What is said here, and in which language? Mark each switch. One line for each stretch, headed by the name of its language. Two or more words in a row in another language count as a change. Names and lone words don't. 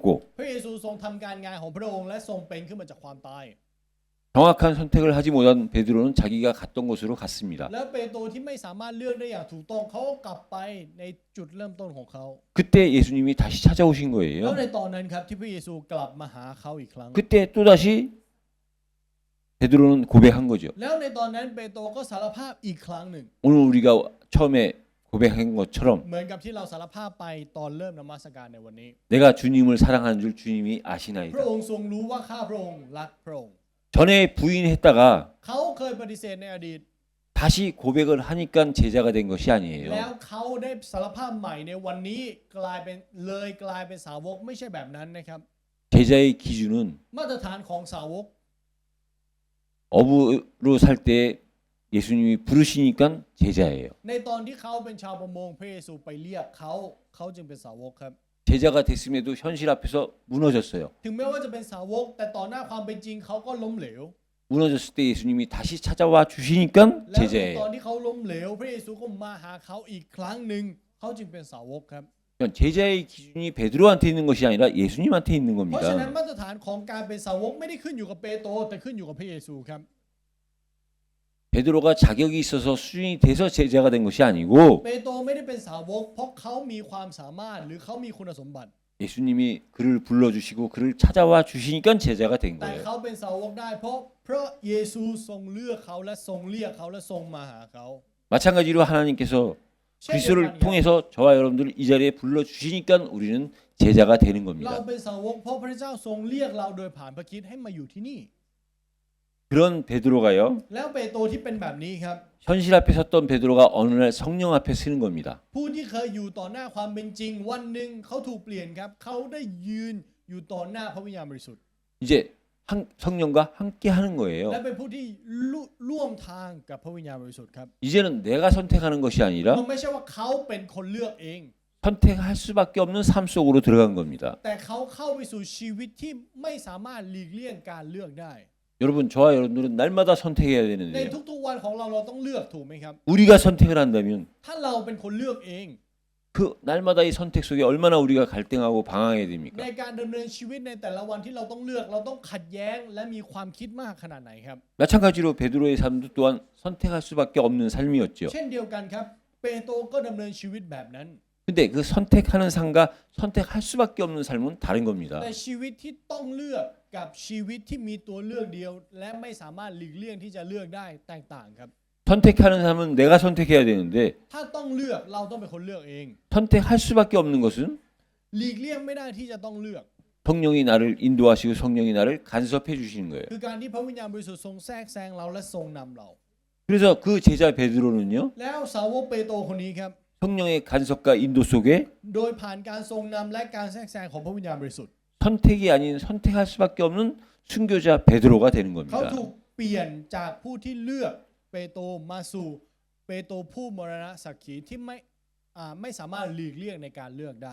Thai: พระเยซูทรงทำการงานของพระองค์และทรงเป็นขึ้นมาจากความตาย
Korean: 정확한 선택을 하지 못한 베드로는 자기가 갔던 곳으로 갔습니다.
Thai: แล้วเปโตรที่ไม่สามารถเลือกได้อย่างถูกต้องเขาก็กลับไปในจุดเริ่มต้นของเขา
Korean: 그때 예수님이 다시 찾아오신
Thai: แล้ว
Korean: 거예요.
Thai: ในตอนนั้นครับที่พระเยซูกลับมาหาเขาอีกครั้ง
Korean: 그때 또다시 베드로는 고백한 거죠.
Thai: แล้วในตอนนั้นเปโตรก็สารภาพอีกครั้งหนึ่ง
Korean: 오늘 우리가 처음에 고백한 것처럼
Thai: เหมือนกับที่เราสารภาพไปตอนเริ่มนมัสการในวันนี้
Korean: 내가 주님을 사랑하는 줄 주님이
Thai: พระ
Korean: 아시나이다.
Thai: องค์ทรงรู้ว่าข้าพระองค์รักพระองค์
Korean: 전에 부인했다가
Thai: เขาเคยปฏิเสธในอดีต
Korean: 다시 고백을 하니까 제자가 된 것이
Thai: แล้ว
Korean: 아니에요.
Thai: เขาได้สารภาพใหม่ในวันนี้กลายเป็นสาวกไม่ใช่แบบนั้นนะครับ
Korean: 제자의 기준은
Thai: มาตรฐานของสาวก
Korean: 어부로 살 때 예수님이 부르시니까 제자예요.
Thai: ในตอนที่เขาเป็นชาวประมงพระเยซูไปเรียกเขาจึงเป็นสาวกครับ
Korean: 제자가 됐음에도 현실 앞에서 무너졌어요.
Thai: ถึงแม้ว่าจะเป็นสาวกแต่ต่อหน้าความเป็นจริงเขาก็ล้มเหลว
Korean: 무너졌을 때 예수님이 다시 찾아와 주시니까
Thai: แล้วในตอน
Korean: 제자예요.
Thai: ที่เขาล้มเหลวพระเยซูก็มาหาเขาอีกครั้งหนึ่งเขาจึงเป็นสาวกครับ
Korean: 그러니까 제자의 기준이 베드로한테 있는 것이 아니라 예수님한테 있는
Thai: เพราะฉะนั้น
Korean: 겁니다.
Thai: มาตรฐานของการเป็นสาวกไม่ได้ขึ้นอยู่กับเปโตรแต่ขึ้นอยู่กับพระเยซูครับ
Korean: 베드로가 자격이 있어서 수준이 돼서 제자가 된 것이 아니고
Thai: เปโตรไม่ได้เป็นสาวกเพราะเขามีความสามารถหรือเขามีคุณสมบัติ
Korean: 예수님이 그를 불러주시고 그를 찾아와 주시니까 제자가 된
Thai: แต่
Korean: 거예요.
Thai: เขาเป็นสาวกได้เพราะพระเยซูทรงเลือกเขาและทรงเรียกเขาและทรงมาหาเขา
Korean: 마찬가지로 하나님께서
Thai: เช่นเดียวกัน
Korean: 그리스도를
Thai: ครับ
Korean: 통해서 저와 여러분들을 이 자리에 불러주시니까 우리는 제자가 되는
Thai: เรา
Korean: 겁니다.
Thai: เป็นสาวกเพราะพระเจ้าทรงเรียกเราโดยผ่านพระคริสต์ให้มาอยู่ที่นี่
Korean: 그런 베드로가요.
Thai: แล้วเปโตรที่เป็นแบบนี้ครับ
Korean: 현실 앞에 섰던 베드로가 어느 날 성령 앞에 서는 겁니다.
Thai: ผู้ที่เคยอยู่ต่อหน้าความเป็นจริงวันหนึ่งเขาถูกเปลี่ยนครับเขาได้ยืนอยู่ต่อหน้าพระวิญญาณบริสุทธิ์
Korean: 이제 성령과 함께 하는 거예요.
Thai: และเป็นผู้ที่ร่วมทางกับพระวิญญาณบริสุทธิ์ครับ
Korean: 이제는 내가 선택하는 것이
Thai: มัน
Korean: 아니라
Thai: ไม่ใช่ว่าเขาเป็นคนเลือกเอง
Korean: 선택할 수밖에 없는 삶 속으로 들어간 겁니다.
Thai: แต่เขาเข้าไปสู่ชีวิตที่ไม่สามารถหลีกเลี่ยงการเลือกได้
Korean: 여러분 저와 여러분들은 날마다 선택해야
Thai: ใน
Korean: 되는데요.
Thai: ทุกๆวันของเราต้องเลือกถูกไหมครับ
Korean: 우리가 선택을 한다면
Thai: ถ้าเราเป็นคนเลือกเอง
Korean: 그 날마다 이 선택 속에 얼마나 우리가 갈등하고 방황해야
Thai: ใน
Korean: 됩니까?
Thai: การดำเนินชีวิตในแต่ละวันที่เราต้องเลือกเราต้องขัดแย้งและมีความคิดมากขนาดไหนครับ
Korean: 마찬가지로 베드로의 삶도 또한 선택할 수밖에 없는 삶이었죠.
Thai: เช่นเดียวกันครับเปโตรก็ดำเนินชีวิตแบบนั้น
Korean: 근데 그 선택하는 삶과 선택할 수밖에 없는 삶은 다른 겁니다.
Thai: แต่ชีวิตที่ต้องเลือกกับชีวิตที่มีตัวเลือกเดียว และไม่สามารถหลีกเลี่ยงที่จะเลือกได้แตกต่างครับ
Korean: 선택하는 삶은 내가 선택해야 되는데
Thai: ถ้าต้องเลือกเราต้องเป็นคนเลือกเอง
Korean: 선택할 수밖에 없는 것은
Thai: หลีกเลี่ยงไม่ได้ที่จะต้องเลือก
Korean: 성령이 나를 인도하시고 성령이 나를 간섭해 주시는 거예요.
Thai: คือการที่พระวิญญาณบริสุทธิ์ทรงแทรกแซงเราและทรงนำเรา
Korean: 그래서 그 제자 베드로는요.
Thai: แล้วสาวกเปโตรคนนี้ครับ
Korean: 성령의 간섭과 인도 속에
Thai: โดยผ่านการทรงนำและการแทรกแซงของพระวิญญาณบริสุทธิ์
Korean: 선택이 아닌 선택할 수밖에 없는 순교자 베드로가 되는
Thai: เขา
Korean: 겁니다.
Thai: ถูกเปลี่ยนจากผู้ที่เลือกเปโตรมาสู่เปโตรผู้มรณะสักขีที่ไม่สามารถหลีกเลี่ยงในการเลือกได้